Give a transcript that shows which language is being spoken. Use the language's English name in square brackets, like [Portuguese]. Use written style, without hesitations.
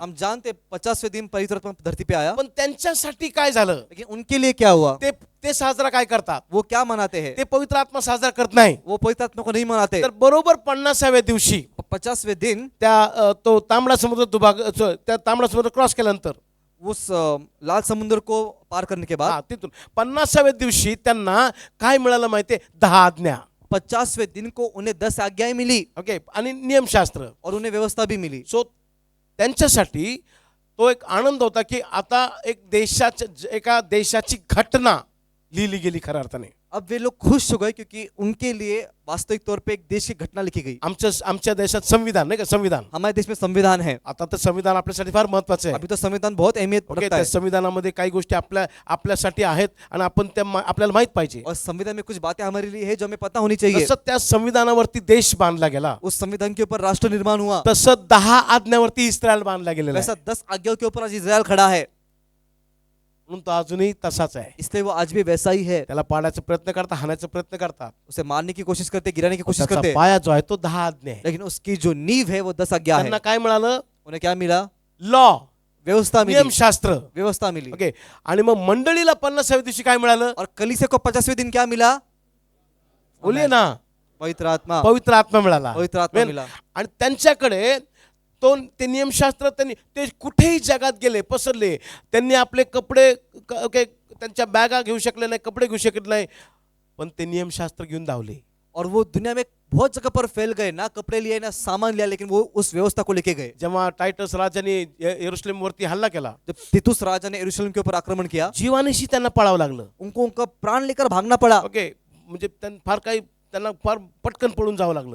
[Hindi] हम जानते 50वें दिन पवित्र आत्मा धरती पे आया. [Marathi] पण त्यांच्यासाठी काय झालं? [Hindi] लेकिन उनके लिए क्या हुआ? [Marathi] ते साजरा काय करतात? [Hindi] वो क्या मनाते हैं? [Marathi] ते पवित्र आत्मा साजरा करत नाही. [Hindi] वो पवित्र आत्मा को नहीं मनाते. [Marathi] तर बरोबर 50व्या दिवशी [Hindi] 50वें दिन [Marathi] त्या तो तांबडा समुद्र त्या तांबडा समुद्र क्रॉस केल्यानंतर, [Hindi] उस लाल समुद्र को पार करने के बाद [Marathi] तिथून 50व्या दिवशी त्यांना काय मिळालं माहितीये? 10 आज्ञा. [Hindi] 50वें दिन को उन्हें 10 आज्ञाएं मिली. [Marathi] ओके, आणि नियमशास्त्र. [Hindi] और उन्हें व्यवस्था भी मिली. [Marathi] सो त्यांच्यासाठी तो एक आनंद होता की आता एका देशाची घटना लिहिली गेली खऱ्या अर्थाने. [Hindi] अब वे लोग खुश हो गए क्योंकि उनके लिए वास्तविक तौर पे एक देश की घटना लिखी गई. [Marathi] आमच्या देशात संविधान नाही का? संविधान. [Hindi] हमारे देश में संविधान है. [Marathi] आता तर संविधान आपल्यासाठी फार महत्वाचं आहे. [Hindi] अभी तो संविधान बहुत अहमियत ओके, रखता [Marathi] त्या [Hindi] है. [Marathi] संविधानामध्ये काही गोष्टी आपल्यासाठी आहेत आणि आपण त्या आपल्याला माहित पाहिजे. [Hindi] और संविधान में कुछ बातें हमारे लिए है जो हमें पता होनी चाहिए. [Marathi] तसं त्या संविधानावरती देश बांधला गेला. [Hindi] उस संविधान के ऊपर राष्ट्र निर्माण हुआ. [Marathi] तसं 10 आज्ञावरती इस्रायल बांधला गेलेला [Hindi] वैसा [Marathi] आहे. [Hindi] 10 आज्ञाओं के ऊपर आज इस्राएल खड़ा है. [Marathi] म्हणून तो अजूनही तसाच आहे. [Hindi] इसलिए वो आज भी वैसा ही है. [Marathi] त्याला पाडायचा प्रयत्न करता, हाणायचा प्रयत्न करतात. [Hindi] उसे मारने की कोशिश करते, गिराने की कोशिश [Marathi] त्याचा [Hindi] करते. [Marathi] पाया जो आहे तो 10 आज्ञा आहे. [Hindi] लेकिन उसकी जो नींव है वो 10 आज्ञा है. [Marathi] त्यांना काय मिळालं? [Hindi] उन्हें क्या मिला? [English] law, [Hindi] व्यवस्था मिली. [Marathi] नियमशास्त्र. [Hindi] व्यवस्था मिली. [Marathi] ओके, आणि मग मंडळीला 50व्या दिवशी काय मिळालं? [Hindi] और कलीसिया को 50वें दिन क्या मिला? बोलिये ना, पवित्र आत्मा. [Marathi] पवित्र आत्मा मिळाला. [Hindi] पवित्र आत्मा मिला. [Marathi] आणि त्यांच्याकडे ते नियमशास्त्र त्यांनी ते कुठेही जगात गेले, पसरले. त्यांनी आपले कपडे त्यांच्या बॅगा घेऊ शकले नाही, कपडे घेऊ शकले नाही, पण ते नियमशास्त्र घेऊन धावले. [Hindi] और वो दुनिया में बहुत जगह पर फैल गए. ना कपड़े लिए ना सामान लिया, लेकिन वो उस व्यवस्था को लेके गए. [Marathi] जेव्हा टायटस राजाने यरूशलेम वरती हल्ला केला, [Hindi] जब तीतुस राजा ने यरूशलेम के ऊपर आक्रमण किया, [Marathi] जीवानिशी त्यांना पळावं लागलं. [Hindi] उनको उनका प्राण लेकर भागना पड़ा. [Marathi] ओके, म्हणजे त्यांना फार पटकन पळून जावं लागलं.